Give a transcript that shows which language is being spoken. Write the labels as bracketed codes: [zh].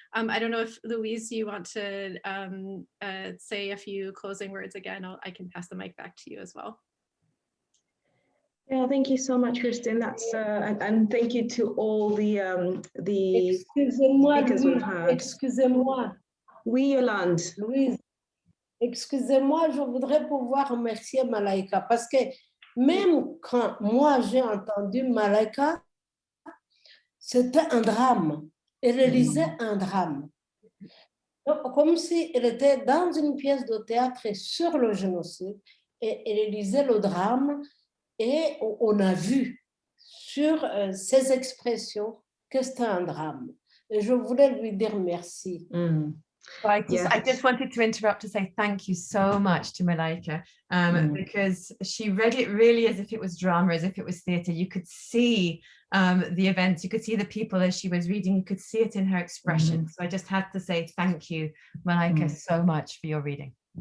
[en] I don't know if Louise, you want to say a few closing words again. I can pass the mic back to you as well. Yeah, thank you so much, Kristen. That's and thank you to all the speakers we've had. [fr] Excusez-moi. Oui, Yolande. Louise, excusez-moi, je voudrais pouvoir remercier Malaika parce que même quand moi j'ai entendu Malaika, c'était un drame. Elle lisait un drame. Donc, comme si elle était dans une pièce de théâtre sur le génocide et elle lisait le drame. Et on a vu sur ses expressions que c'était un drame. Et je voulais lui dire merci. [en] So I just wanted to interrupt to say thank you so much to Malaika because she read it really as if it was drama, as if it was theatre. You could see the events, you could see the people as she was reading, you could see it in her expression. So I just had to say thank you, Malaika, so much for your reading.